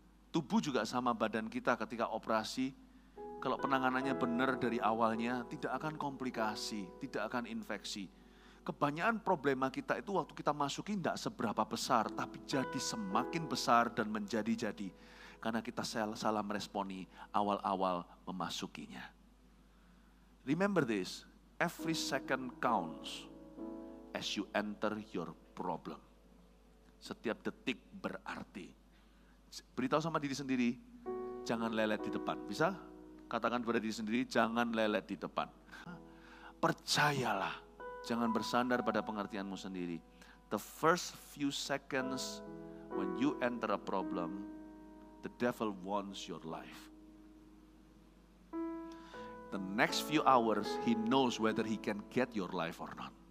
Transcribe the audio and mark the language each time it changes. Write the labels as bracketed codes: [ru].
[id] Tubuh juga sama badan kita ketika operasi, kalau penanganannya benar dari awalnya, tidak akan komplikasi, tidak akan infeksi. Kebanyakan problema kita itu waktu kita masuki tidak seberapa besar, tapi jadi semakin besar dan menjadi-jadi. Karena kita salah meresponi awal-awal memasukinya. [en] Remember this, every second counts as you enter your problem. [id] Setiap detik berarti. Beritahu sama diri sendiri, jangan lelet di depan. Bisa? Katakan kepada diri sendiri, jangan lelet di depan. Percayalah, jangan bersandar pada pengertianmu sendiri. [en] The first few seconds when you enter a problem, the devil wants your life. The next few hours, he knows whether he can get your life or not.